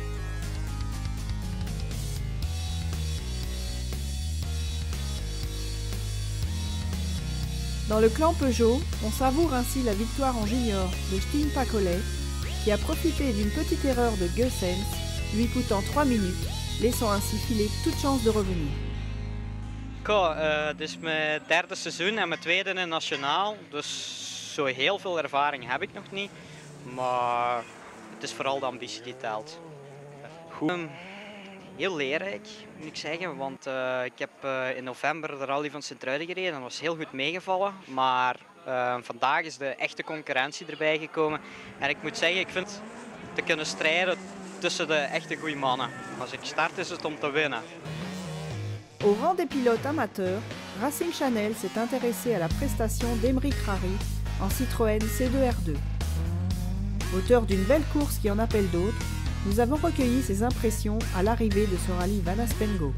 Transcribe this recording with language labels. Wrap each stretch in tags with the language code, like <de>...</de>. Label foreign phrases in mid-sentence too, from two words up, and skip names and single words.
<fr>Dans le clan Peugeot, on savoure ainsi la victoire en junior de Stijn Pacollet, qui a profité d'une petite erreur de Gussens, lui coûtant 3 minutes, laissant ainsi filer toute chance de revenir.</fr> <nl>Dit is mijn 3e seizoen en mijn 2e in nationaal, dus zo heel veel ervaring heb ik nog niet, maar het is vooral de ambitie die telt. Heel leerrijk moet ik zeggen, want ik heb in november de rally van Sint-Truiden gereden en dat was heel goed meegevallen, maar vandaag is de echte concurrentie erbij gekomen en ik moet zeggen, ik vind te kunnen strijden tussen de echte goede mannen. Als ik start is het om te winnen.</nl> <fr>Au rang des pilotes amateurs, Racing Channel s'est intéressé à la prestation d'Emeric Rary en Citroën C2R2. Auteur d'une belle course qui en appelle d'autres, nous avons recueilli ses impressions à l'arrivée de ce rallye Van Aspengo.</fr>